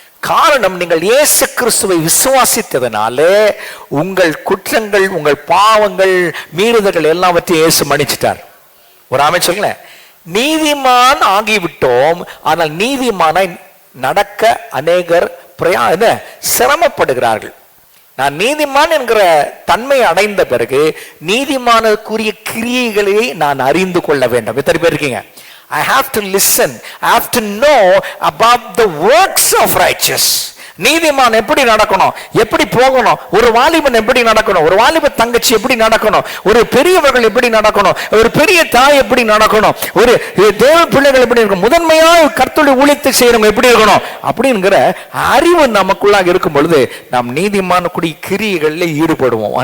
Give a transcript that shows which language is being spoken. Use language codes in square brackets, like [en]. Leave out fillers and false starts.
[ta] காரணம், நீங்கள் இயேசு கிறிஸ்துவை விசுவாசித்ததனாலே உங்கள் குற்றங்கள், உங்கள் பாவங்கள், மீறுதல்கள் எல்லாவற்றையும் இயேசு மன்னிச்சிட்டார். ஒரு ஆமே சொல்லுங்களேன். நீதிமான் ஆகிவிட்டோம். ஆனால் நீதிமானை நடக்க அநேகர் சிரமப்படுகிறார்கள். நான் நீதிமான் என்கிற தன்மை அடைந்த பிறகு நீதிமானுக்குரிய கிரியைகளை நான் அறிந்து கொள்ள வேண்டும். எத்தனை பேர் இருக்கீங்க? [en] I have to listen, I have to know about the works of righteous. [ta] நீதிமான் எப்படி நடக்கணும், எப்படி போகணும், ஒரு வாலிபன் எப்படி நடக்கணும், ஒரு வாலிப தங்கச்சி எப்படி நடக்கணும், ஒரு பெரியவர்கள் எப்படி நடக்கணும், ஒரு பெரிய தாய் எப்படி நடக்கணும், ஒரு தேவ பிள்ளைகள் எப்படி இருக்கணும், முதன்மையாக கர்த்தருடைய ஊழியத்தை செய்யறவங்க எப்படி இருக்கணும் அப்படிங்கிற அறிவு நமக்குள்ளாக இருக்கும் பொழுது நாம் நீதிமானுக்குரிய கிரியைகளில் ஈடுபடுவோம்.